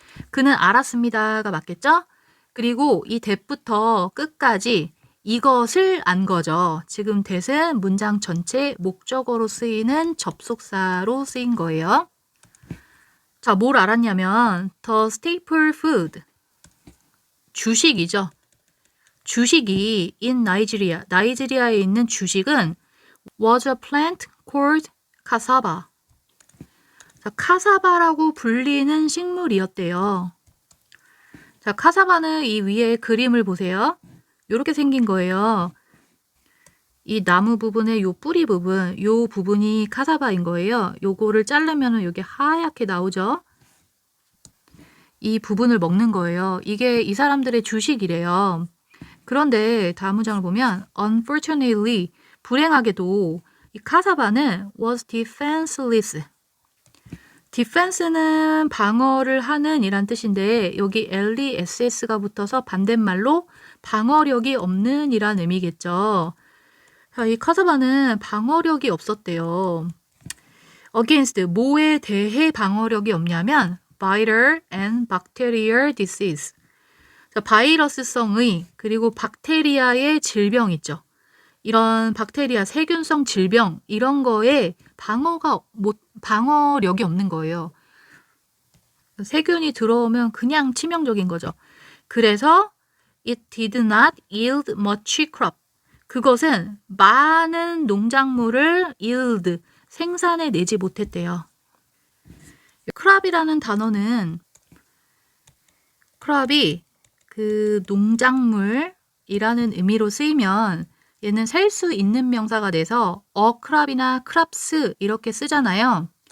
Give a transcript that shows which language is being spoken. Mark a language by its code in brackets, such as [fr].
[ko] 그는 알았습니다가 맞겠죠? 그리고 이 that부터 끝까지 이것을 안 거죠. 지금 that은 문장 전체 목적어로 쓰이는 접속사로 쓰인 거예요. 자, 뭘 알았냐면 [en] the staple food, [ko] 주식이죠. 주식이 [en] in Nigeria, [ko] 나이지리아에 있는 주식은 [en] was a plant called cassava. [ko] 자, 카사바라고 불리는 식물이었대요. 자, 카사바는 이 위에 그림을 보세요. 이렇게 생긴 거예요. 이 나무 부분의 요 뿌리 부분, 요 부분이 카사바인 거예요. 요거를 자르면 여기 하얗게 나오죠. 이 부분을 먹는 거예요. 이게 이 사람들의 주식이래요. 그런데 다음 문장을 보면 [en] unfortunately, [ko] 불행하게도 이 카사바는 [en] was defenseless. [ko] defense는 방어를 하는 이란 뜻인데 여기 less가 붙어서 반대말로 방어력이 없는 이란 의미겠죠. 자, 이 카사바는 방어력이 없었대요. [en] against, [ko] 뭐에 대해 방어력이 없냐면 [en] viral and bacterial disease. [ko] 자, 바이러스성의 그리고 박테리아의 질병 있죠. 이런 박테리아, 세균성 질병 이런 거에 방어력이 없는 거예요. 세균이 들어오면 그냥 치명적인 거죠. 그래서 [en] it did not yield much crop. [ko] 그것은 많은 농작물을 yield, 생산해 내지 못했대요. crop이라는 단어는 crop이 그 농작물이라는 의미로 쓰이면 얘는 셀 수 있는 명사가 돼서 crop이나 crops 이렇게 쓰잖아요.